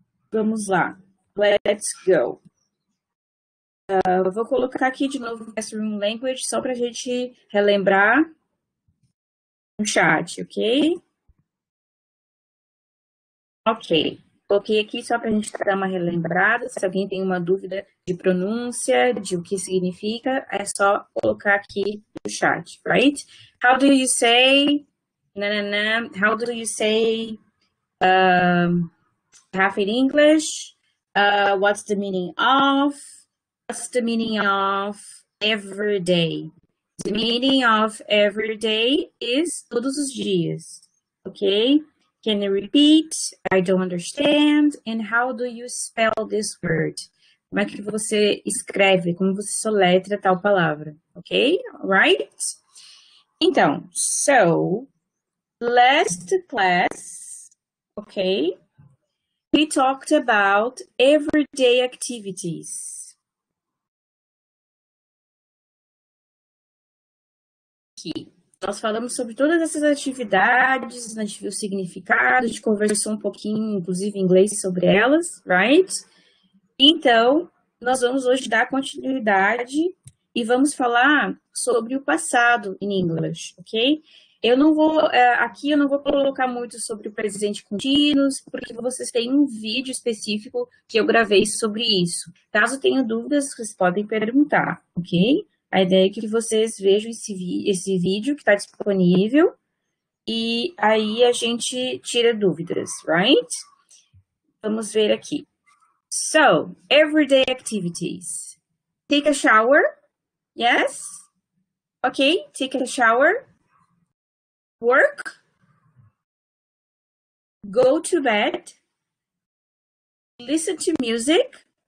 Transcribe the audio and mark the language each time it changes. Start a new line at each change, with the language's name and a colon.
Portuguese: Vamos lá.
English: Let's go.
Portuguese: Eu vou colocar aqui de novo o Classroom Language só para a gente relembrar no chat, ok? Ok. Coloquei aqui só para a gente dar uma relembrada. Se alguém tem uma dúvida de pronúncia, de o que significa, é só colocar aqui no chat, right?
English: How do you say... How do you say half in English? What's the meaning of? What's the meaning of every day? The meaning of every day is
Portuguese: todos os dias,
English: ok? Can you repeat? I don't understand. And how do you spell this word?
Portuguese: Como é que você escreve, como você soletra tal palavra, ok?
English: Right? Então, so, last class, okay, we talked about everyday activities.
Portuguese: Aqui. Nós falamos sobre todas essas atividades, a gente viu o significado, a gente conversou um pouquinho, inclusive em inglês, sobre elas, right? Então, nós vamos hoje dar continuidade e vamos falar sobre o passado em inglês, ok? Aqui eu não vou colocar muito sobre o presente contínuo, porque vocês têm um vídeo específico que eu gravei sobre isso. Caso tenham dúvidas, vocês podem perguntar, ok? A ideia é que vocês vejam esse vídeo que está disponível e aí a gente tira dúvidas, right? Vamos ver aqui.
English: So, everyday activities. Take a shower. Yes? Okay, take a shower. Work. Go to bed. Listen to music.